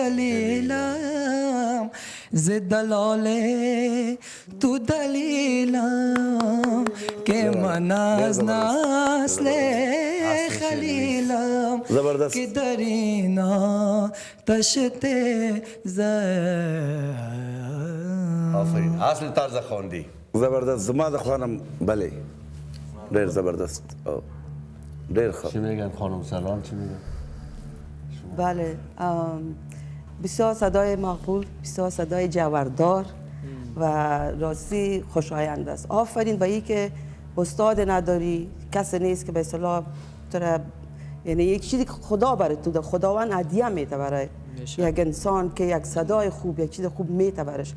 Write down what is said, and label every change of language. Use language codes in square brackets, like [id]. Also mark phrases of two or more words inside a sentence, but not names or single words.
[fa] جلیلم ز دلال تو دلیلم که من از نسل خلیلم زبردست. که در این آتش آفرین. اصل طرز خواندی زبردست. [ps] زما د خوانم بله ډېر زبردست او ډېر ښه. [fa] چی میگن خانم سلام؟ چی میگن؟ بله بسیار صدای مقبول، بسیار صدای جوهردار و راستی خوشایند است. آفرین به این که استاد نداری، کسی نیست که به اصطلاح یعنی یک چیزی که خدا برای تو ده، خداوند هدیه میده برای یک انسان که یک صدای خوب، یک چیز خوب میده برش.